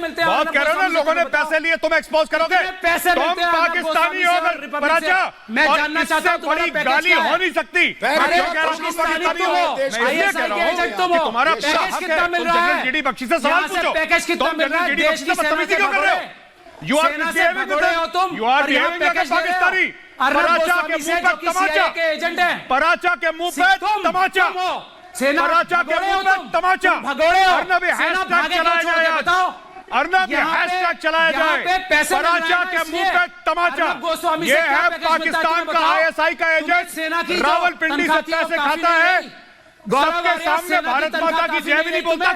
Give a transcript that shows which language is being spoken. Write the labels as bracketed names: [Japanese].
[Hindi] बहुत कह रहे हो ना लोगों ने पैसे लिए, तुम एक्सपोज करोगे। तुम पाकिस्तानी हो अगर पराचा, और इससे बड़ी गाली हो नहीं सकती। मैं क्यों कह रहा हूँ तुम पाकिस्तानी हो? मैं इसलिए कह रहा हूँ कि तुम्हारा हक है, तुम जनरल जीडी बख्शी से सवाल पूछो। तुम जनरल जीडी बख्शी से बदतमीजी क्यों कर रहे हो? [English] You are behaving like a Pakistani. [Hindi] Paracha के मुंह पे तमाचा, पराचा के मुंह पे तमाचा, पराचा के मुंह पे तमाचा। अर्नब ये हैशटैग चलाया जाए, अर्नब ये हैशटैग चलाया जाए, पराचा के मुंह पे तमाचा। ये है पाकिस्तान का आईएसआई का एजेंट, रावलपिंडी से पैसे खाता है, सबके सामने भारत माता की जय भी नहीं बोलता।